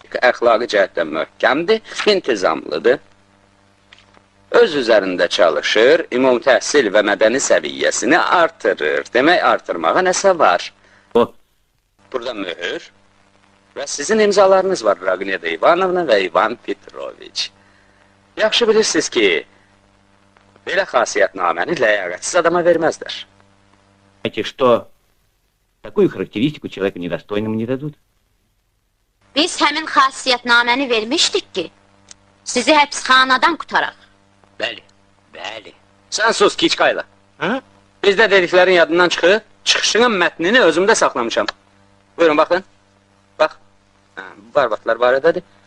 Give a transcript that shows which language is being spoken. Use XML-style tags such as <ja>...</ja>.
<az>Əxlaqi cəhətdən möhkəmdir, intizamlıdır. Öz üzərində çalışır, ümum təhsil və mədəni səviyyəsini artırır. Demək, artırmağa nəsə var. Burada mühür Və sizin imzalarınız var Ragneda Ivanovna və İvan Petroviç. Yaxşı bilirsiniz ki, belə xasiyyətnaməni ləyaqətsiz adama verməzlər.</az> <ru>Знаете, что такую характеристику человеку недостойному не дадут?</ru> <az>Biz həmin xasiyyətnaməni vermişdik ki, sizi həbsxanadan qutaraq. Bəli, bəli. Sən sus, Kiçkayla. Bizdə dediklərin yadından çıxır, çıxışının mətnini özümdə saxlamışam. Buyurun, baxın. Bax, barbatlar barədadır.</az>